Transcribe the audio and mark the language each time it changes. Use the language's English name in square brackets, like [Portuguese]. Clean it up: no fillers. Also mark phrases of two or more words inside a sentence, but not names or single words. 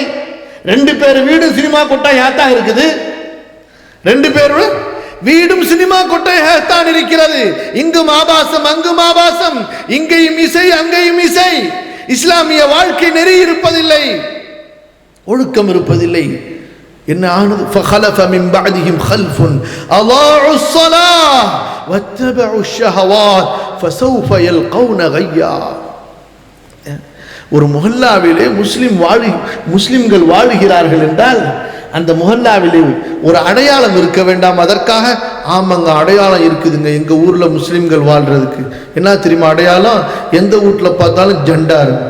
[Tamil] ரெண்டு பேர் வீடு சினிமா கொட்டாயாத்தான் இருக்குது. ரெண்டு பேரும் வீடும் சினிமா கொட்டையாகத்தான் இருக்கிறது. இங்கும் ஆபாசம், அங்கும் ஆபாசம், இங்கேயும் இசை, அங்கேயும் இசை. இஸ்லாமிய வாழ்க்கை நெறி இருப்பதில்லை, ஒழுக்கம் இருப்பதில்லை. என்ன ஆனது? [Arabic] فخلف من بعدهم خلف اضاعوا الصلاه واتبعوا الشهوات فسوف يلقون غيا. [Tamil] ஒரு முஹல்லாவிலே முஸ்லிம்கள் வாழுகிறார்கள் என்றால் அந்த முஹல்லாவிலே ஒரு அடையாளம் இருக்க வேண்டாம்? அதற்காக ஆமாங்க அடையாளம் இருக்குதுங்க, எங்க ஊர்ல முஸ்லிம்கள் வாழ்றதுக்கு. என்ன தெரியுமா அடையாளம்? எந்த வீட்டில் பார்த்தாலும் ஜெண்டா இருக்கும்.